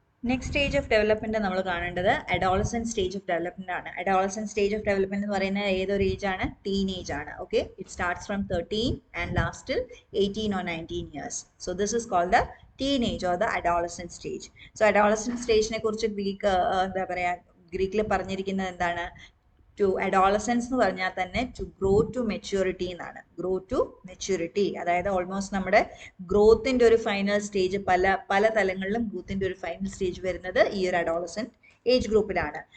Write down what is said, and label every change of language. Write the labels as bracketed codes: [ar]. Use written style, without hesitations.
[ml] Next stage of development നമ്മൾ കാണേണ്ടത് adolescent stage of development ആണ്. അഡോളസെന്റ് സ്റ്റേജ് ഓഫ് ഡെവലപ്മെന്റ് എന്ന് പറയുന്നത് ഏതൊരു ഏജ് ആണ്? ടീനേജ് ആണ്. [en] Okay, it starts from 13 and last till 18 or 19 years. So this is called the teenage or the adolescent stage. [ml] So adolescent സ്റ്റേജിനെ കുറിച്ച് എന്താ പറയാ, ഗ്രീക്കിൽ പറഞ്ഞിരിക്കുന്നത് എന്താണ്? [en] to adolescence [ml] എന്ന് പറഞ്ഞാൽ തന്നെ [en] To grow to maturity എന്നാണ്. [ml] ഗ്രോ ടു മെച്യൂരിറ്റി, അതായത് ഓൾമോസ്റ്റ് നമ്മുടെ ഗ്രോത്തിന്റെ ഒരു ഫൈനൽ സ്റ്റേജ്, പല തലങ്ങളിലും ഗ്രോത്തിന്റെ ഒരു ഫൈനൽ സ്റ്റേജ് വരുന്നത് ഈ ഒരു അഡോളസെന്റ് ഏജ് ഗ്രൂപ്പിലാണ്.